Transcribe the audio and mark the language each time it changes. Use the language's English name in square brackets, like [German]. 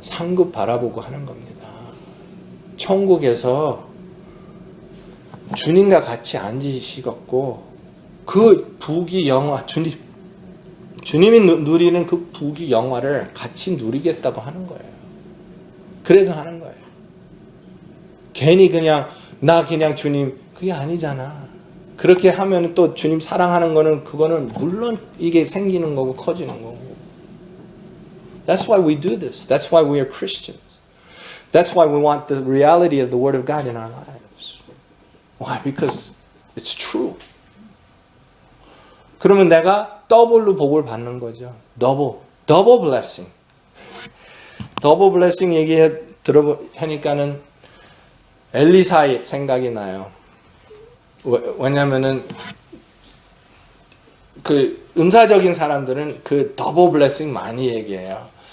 [Korean] 상급 바라보고 하는 겁니다. 천국에서 주님과 같이 앉으시겠고 그 부귀 영화, 주님이 누리는 그 부귀 영화를 같이 누리겠다고 하는 거예요. 그래서 하는 거예요. 괜히 그냥 나 그냥 주님, 그게 아니잖아. 그렇게 하면 또 주님 사랑하는 거는 그거는 물론 이게 생기는 거고 커지는 거고. [English] That's why we do this. That's why we are Christians. That's why we want the reality of the Word of God in our lives. Why? Because it's true. [Korean] 그러면 내가 더블로 복을 받는 거죠. [English] double blessing. double blessing [Korean] 하니까는 엘리사의 생각이 나요. 왜냐면은 그 은사적인 사람들은 그 더블 블레싱 많이 얘기해요.